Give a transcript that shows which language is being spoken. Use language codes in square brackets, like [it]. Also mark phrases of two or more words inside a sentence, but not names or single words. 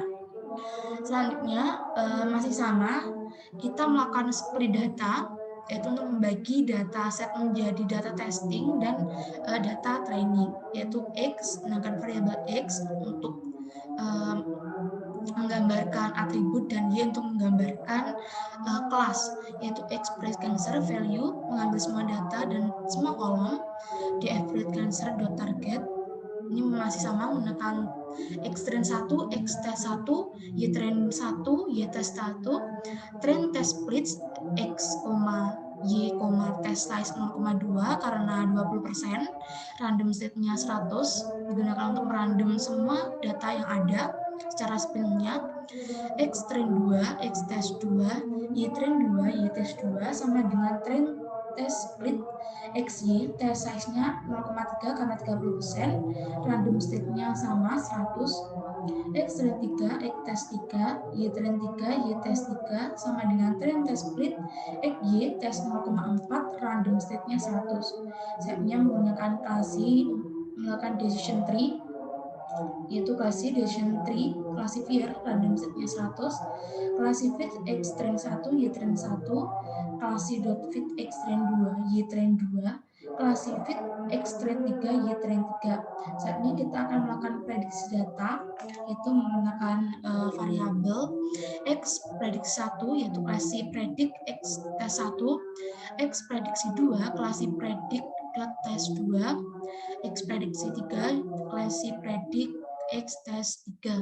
[id] Selanjutnya masih sama, kita melakukan split data, yaitu untuk membagi dataset menjadi data testing dan data training, yaitu X, menggunakan variabel X untuk menggambarkan atribut, dan Y untuk menggambarkan kelas, yaitu X [en] breast cancer value, [id] mengambil semua data dan semua kolom, df [en] breast cancer.target, [id] ini masih sama menggunakan [en] X train 1, X test 1, Y train 1, Y test 1, train test splits X, Y, test size [id] 0,2 karena 20%, [en] random set-nya [id] 100, digunakan untuk merandom semua data yang ada secara spin-nya. [en] X train 2, X test 2, Y train 2, Y test 2 [id] sama dengan [en] train test split XY, test size-nya [id] 0,3 karena 30%, [en] random state-nya [id] sama 100, [en] X tren 3, X test 3, Y tren 3, Y test 3 [id] sama dengan [en] tren test split X Y test [id] 0,4, [en] random state-nya [id] 100. Setnya menggunakan klasi melakukan [en] decision tree, [id] yaitu klasi [en] decision tree classifier, random state-nya [id] 100, klasi [en] fit X tren 1, Y tren 1, [id] klasi [en] dot fit X tren 2, Y tren 2, [id] klasi [en] fit X tren 3, Y tren 3. [id] Saat ini kita akan melakukan prediksi data, yaitu menggunakan variabel X prediksi 1, yaitu [en] klasi predict X test 1, [id] X prediksi 2, [en] klasi predict dot test 2, [id] X prediksi 3, [en] klasi predict X test 3.